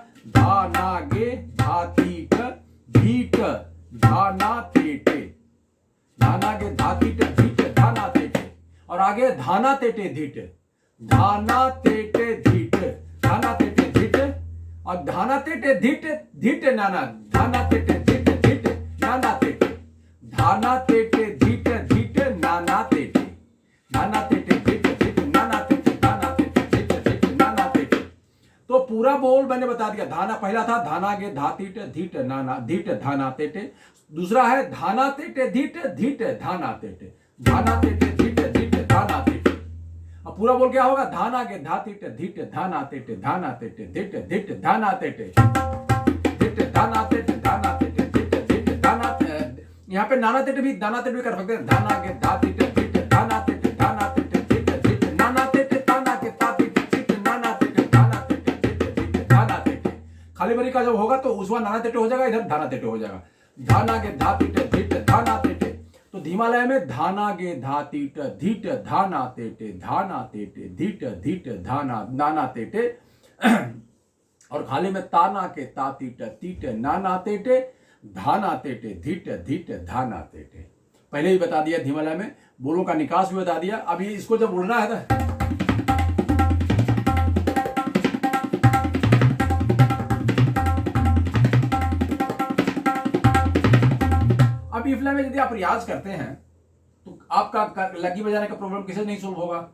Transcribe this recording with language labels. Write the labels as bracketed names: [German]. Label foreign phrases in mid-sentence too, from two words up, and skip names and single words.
[Hindi] धा ना गे धा तीट धीट धा ना तेटे, धा ना गे धा तीट धीट धा ना तेटे। और आगे धाना तेटे धीट, धाना तेटे धीट, धाना तेटे धीट। और धाना तेटे धीट धीट नाना, धाना तेटे धीट धीट नाना तेटे, धाना तेटे धीट धीट नाना तेटे, धाना तेटे धीट धीट नाना तेटे, धाना तेटे धीट धीट नाना तेटे। तो पूरा बोल मैंने बता दिया। धाना पहला था धाना गे धा तीट धीट नाना धीट धाना तेटे। दूसरा है धाना तेटे धीट धीट धाना तेटे, धाना तेटे धीट धीट धाना तेटे। अब पूरा बोल क्या होगा? धाना गे धा तीट धीट धाना तेटे, धाना तेटे धीट धीट धाना तेटे, धीट धाना तेटे, धाना तेटे धीट धीट धाना। यहाँ पे नाना तेटे भी दाना तेटे भी कर सकते हैं। धाना गे धा तीट धीट धाना तेटे, धाना तेटे धीट धीट नाना तेटे, धाना के धा तीट धीट नाना तेटे, धाना तेटे धीट धीट धाना तेटे। खाली बरी का जब होगा तो उसवा नाना तेटे हो जाएगा, इधर धाना तेटे हो जाएगा। धाना गे धा तीट धीट धाना तेटे। तो धीमालय में धाना गे धा तीट धीट धाना तेटे, धाना तेटे धीट धीट धाना नाना तेटे। और खाली में ताना के ता तीट तीट नाना तेटे, धाना तेटे धीट धीट धाना तेटे। पहले ही बता दिया धीमालय में, बोलों का निकास भी बता दिया। अभी इसको जब उड़ना है तो अब इफला में यदि आप रियाज करते हैं तो आपका लग्गी बजाने का प्रॉब्लम किसे नहीं सोल्व होगा।